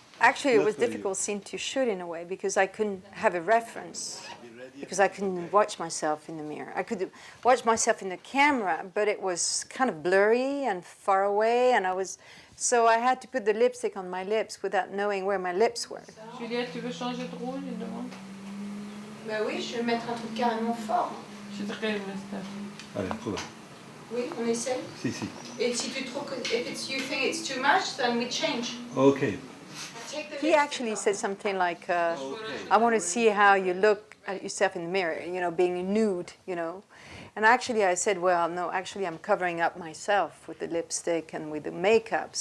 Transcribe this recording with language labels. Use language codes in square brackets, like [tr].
[en] Actually, it was a difficult scene to shoot in a way, because I couldn't have a reference, because I couldn't watch myself in the mirror. I could watch myself in the camera, but it was kind of blurry and far away, and so I had to put the lipstick on my lips without knowing where my lips were. [fr] Juliette, tu veux changer de rôle, il demande? Ben oui, je vais mettre un truc carrément fort. Je dirais le message. Allez, trouve. Oui, on essaye. Si, si. Et si tu trouves que, [en] you think it's too much, then we change. Okay. He actually said something like, I want to see how you look at yourself in the mirror, you know, being nude, you know. And actually I said, well, no, actually I'm covering up myself with the lipstick and with the makeup.